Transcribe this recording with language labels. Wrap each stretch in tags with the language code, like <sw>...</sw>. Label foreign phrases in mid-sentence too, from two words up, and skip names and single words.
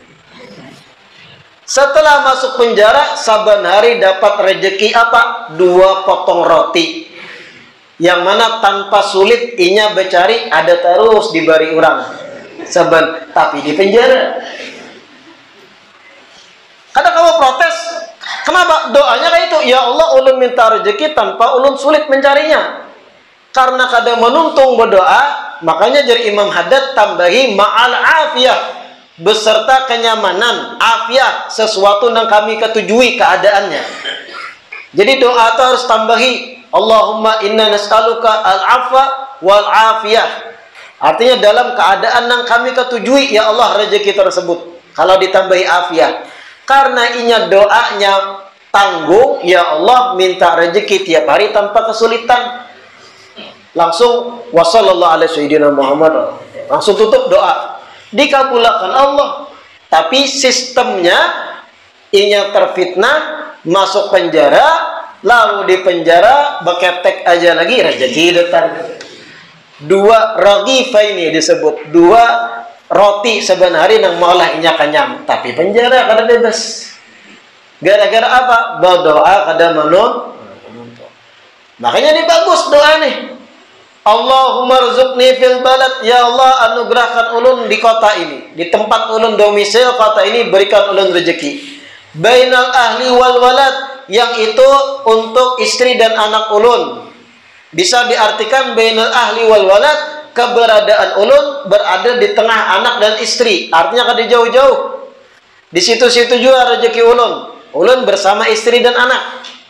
<id>Setelah masuk penjara, saban hari dapat rezeki apa? 2 potong roti.</id> <bjn>Yang mana tanpa sulit inya becari ada terus diberi orang.</bjn> <id>Saban, tapi di penjara. Kadang kamu protes, kenapa doanya kayak itu?</id> <ar>Ya Allah,</ar> <bjn>ulun minta rezeki tanpa ulun sulit mencarinya.</bjn> <id>Karena kadang menuntung berdoa, makanya dari Imam Haddad tambahi</id> <ar>ma'al afiyah,</ar> <id>beserta kenyamanan, afiyah, sesuatu yang kami ketujui keadaannya. Jadi doa itu harus tambahi</id> <ar>Allahumma inna nas'aluka al-afwa wal afiyah.</ar> <id>Artinya dalam keadaan yang kami ketujui,</id> <ar>ya Allah,</ar> <id>rezeki tersebut.</id> <bjn>Kalau ditambahi afiyah. Karena inya doanya tanggung,</bjn> <ar>ya Allah</ar> <bjn>minta rezeki tiap hari tanpa kesulitan.</bjn> <ar>Langsung wassallallahu ala sayyidina Muhammad.</ar> <id>Langsung tutup doa. Dikabulkan Allah.</id> <bjn>Tapi sistemnya inya terfitnah, masuk penjara, lalu di penjara beketek aja lagi rezeki datang. 2 raghifa ini disebut 2 roti saban hari nang malah inya kenyang, tapi penjara kada bebas. Gara-gara apa? Berdoa kada menun. Makanya ini bagus doa nih.</bjn> <ar>Allahumma rzuqni fil balad, ya Allah</ar> <bjn>anugerahkan ulun di kota ini, di tempat ulun domisil kota ini, berikan ulun rezeki. Bainal ahli wal walad, yang itu untuk istri dan anak ulun. Bisa diartikan</bjn> <ar>bainal ahli wal walad,</ar> <bjn>keberadaan ulun berada di tengah anak dan istri. Artinya kada jauh-jauh. Di situ-situ juga rezeki ulun. Ulun bersama istri dan anak.</bjn>